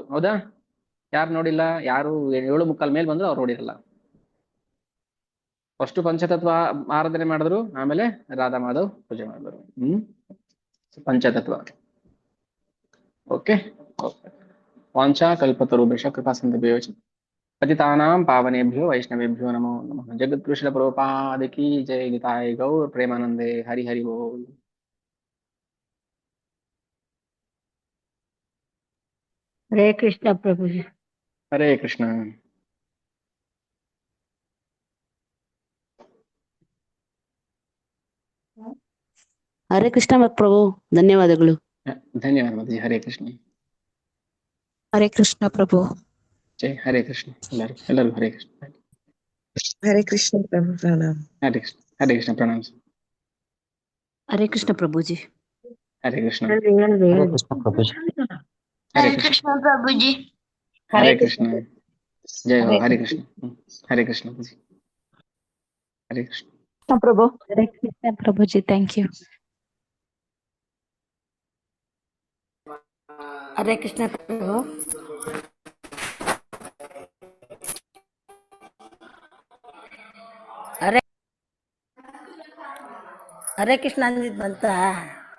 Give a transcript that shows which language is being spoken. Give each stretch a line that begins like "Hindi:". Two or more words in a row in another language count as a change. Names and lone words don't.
Kannada: ಹೌದಾ? ಯಾರು ನೋಡಿಲ್ಲ? ಯಾರು 7:45 ಮೇಲೆ ಬಂದ್ರು ಅವ್ರು ನೋಡಿರಲ್ಲ. ಫಸ್ಟ್ ಪಂಚತತ್ವ ಆರಾಧನೆ ಮಾಡಿದ್ರು, ಆಮೇಲೆ ರಾಧಾ ಮಾಧವ್ ಪೂಜೆ ಮಾಡಿದ್ರು. ಪಂಚತತ್ವ. ಓಕೆ.
Sanskrit: ವಾಂಛಾ ಕಲ್ಪತರುಭ್ಯಶ್ಚ ಕೃಪಾ ಸಿಂಧುಭ್ಯೋ ಚ ಪತಿತಾನಾಂ ಪಾವನೇಭ್ಯೋ ವೈಷ್ಣವೇಭ್ಯೋ ನಮೋ ನಮಃ.
Hindi: जगद्गुरु प्रभुपाद की जय.
Bangla: নিতাই গৌর প্রেমানন্দে হরি হরি বোল.
Hindi: हरे कृष्णा प्रभु जी। हरे कृष्ण.
Kannada: ಹರೇ ಕೃಷ್ಣ ಪ್ರಭು, ಧನ್ಯವಾದಗಳು. ಧನ್ಯವಾದ ಮಾತಾಜಿ. ಹರೇ ಕೃಷ್ಣ. ಹರೇ ಕೃಷ್ಣ ಪ್ರಭು. ಜೈ ಹರೇ ಕೃಷ್ಣ. ಎಲ್ಲರಿಗೂ ಹರೇ ಕೃಷ್ಣ.
Hindi: हरे कृष्ण प्रभु प्रणाम। हरे कृष्ण. हरे कृष्ण. प्रणाम.
Kannada: ಹರೇ ಕೃಷ್ಣ ಪ್ರಭುಜಿ.
Hindi: हरे कृष्ण. हरे कृष्ण प्रभु जी। हरे कृष्ण प्रभु जी। हरे कृष्ण. जय हो. हरे कृष्ण. हरे कृष्ण जी. हरे कृष्ण प्रभु. हरे कृष्ण प्रभु जी,
English: Thank you.
Hindi: हरे कृष्णा प्रभु। हरे कृष्णा जी बनता है।